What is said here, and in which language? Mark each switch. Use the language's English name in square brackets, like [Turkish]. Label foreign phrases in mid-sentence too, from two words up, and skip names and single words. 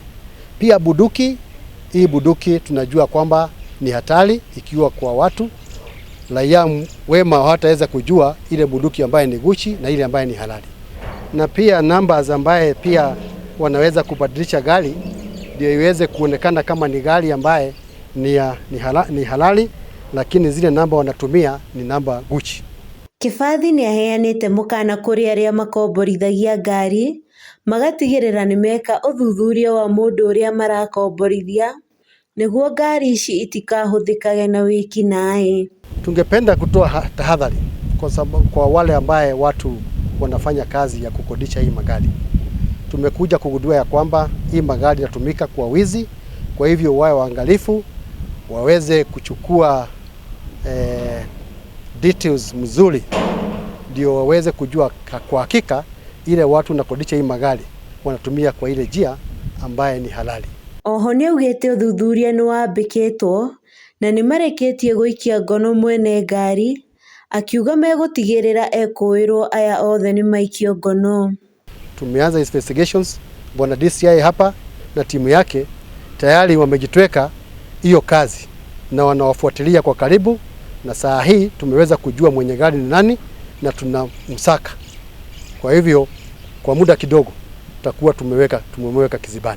[Swahili] Pia buduki, hii buduki tunajua kwamba ni hatari ikiwa kwa watu raia wema hawataweza kujua ile bunduki ambaye ni guchi na ile ambaye ni halali. Na pia numbers ambaye pia wanaweza kubadilisha gari ndio iweze kuonekana kama ni gari ambaye ni halali, lakini zile namba wanatumia ni namba guchi. [Kikuyu] Kĩbathi nĩ aheanĩte mũkana kũrĩ arĩa makomborithagia ngari magatigĩrĩra nĩ meka ũthuthuria wa mũndũ ũrĩa marakomborithia nĩguo ngari ici itikahũthĩkage na wĩki naĩ. [Swahili] Tungependa kutoa tahadhari kwa wale ambaye watu wanafanya kazi ya kukodisha hii magari. Tumekuja kugundua ya kwamba hii magari yatumika kwa wizi, kwa hivyo wawe waangalifu, waweze kuchukua details mzuri ndio waweze kujua kwa hakika ile watu nakodisha hii magari wanatumia kwa ile njia ambaye ni halali. [Kikuyu] Oho nĩ augĩte ũthuthuria nĩ wambĩkĩtwo na nĩ marĩkĩtie gũikia ngono mwene ngari, akiuga megũtigĩrĩra ekũĩrwo aya othe nĩ maikio ngono. [Swahili] Tumeanza investigations, bwana DCI hapa na timu yake tayari wamejitweka hiyo kazi na wanawafuatilia kwa karibu, na saa hii tumeweza kujua mwenye gari ni nani na tunamsaka. Kwa hivyo kwa muda kidogo tutakuwa tumemweka kizibani.